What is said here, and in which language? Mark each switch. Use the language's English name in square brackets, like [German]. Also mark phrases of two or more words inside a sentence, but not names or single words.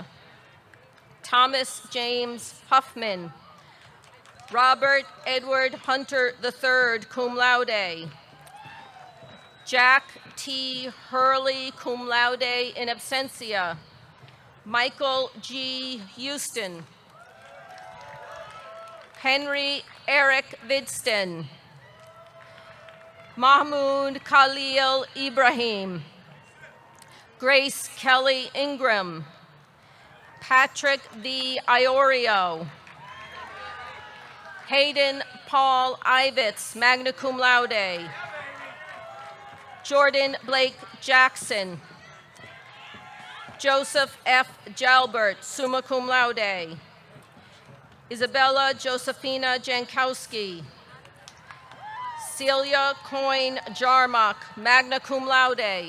[English] Thomas James Huffman. Robert Edward Hunter III, [Latin] cum laude. [English] Jack T. [Latin] Hurley, cum laude, in absentia. [English] Michael G. Houston. Henry Eric Vidston. Mahmoud Khalil Ibrahim. Grace Kelly Ingram. Patrick V. Iorio. Hayden Paul Ivitz, [Latin] magna cum laude. [English] Jordan Blake Jackson. Joseph F. Jalbert, [Latin] summa cum laude. [English] Isabella Josephina Jankowski. Celia Coyne Jarmock, [Latin] magna cum laude.